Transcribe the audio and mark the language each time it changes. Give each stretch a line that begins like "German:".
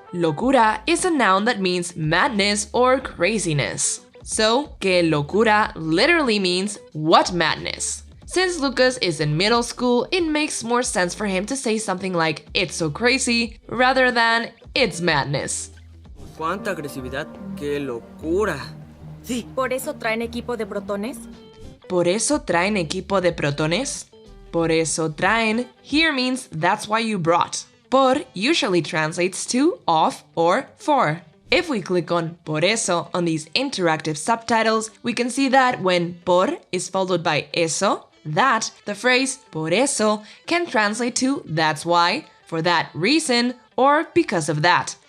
English: Locura is a noun that means madness or craziness. So, que locura literally means what madness. Since Lucas is in middle school, it makes more sense for him to say something like it's so crazy rather than it's madness.
Spanish: ¡Cuánta agresividad! ¡Qué locura! sí, ¿Por eso traen equipo de protones? ¿Por eso traen equipo de protones? Por eso traen
English: here means that's why you brought. Por usually translates to of or for. If we click on por eso on these interactive subtitles, we can see that when por is followed by eso, that, the phrase por eso can translate to that's why, for that reason, or because of that.